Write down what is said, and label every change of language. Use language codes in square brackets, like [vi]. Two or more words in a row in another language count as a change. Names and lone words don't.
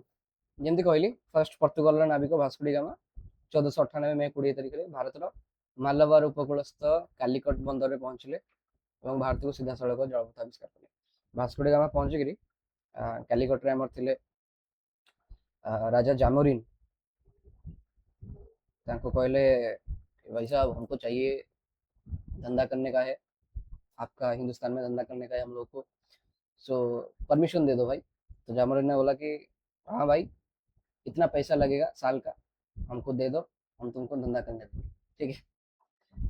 [or] ଯେମିତି କହିଲି, ଫାର୍ଷ୍ଟ ପର୍ତ୍ତୁଗାଲର ନାବିକ ଭାସ୍କୋ ଡି ଗାମା 1498 ମେ 20 ତାରିଖରେ ଭାରତର ମାଲାବାର ଉପକୂଳସ୍ଥ କାଲିକଟ ବନ୍ଦରରେ ପହଞ୍ଚିଲେ ଏବଂ ଭାରତକୁ ସିଧାସଳଖ ଜଳପଥ ଆବିଷ୍କାର କଲେ। ଭାସ୍କୋ ଡି ଗାମା ପହଞ୍ଚିକିରି କାଲିକଟରେ ଆମର ଥିଲେ ରାଜା ଜାମୋରିन। [hi] ताको कहले, भाई साहब हमको चाहिए, धंधा करने का है, आपका हिंदुस्तान में धंधा करने का है हम लोग को, सो परमिशन दे दो भाई। तो जामोरिन ने बोला कि हाँ भाई, इतना पैसा लगेगा साल का, हमको दे दो, हम तुमको धंधा करने देंगे, ठीक है।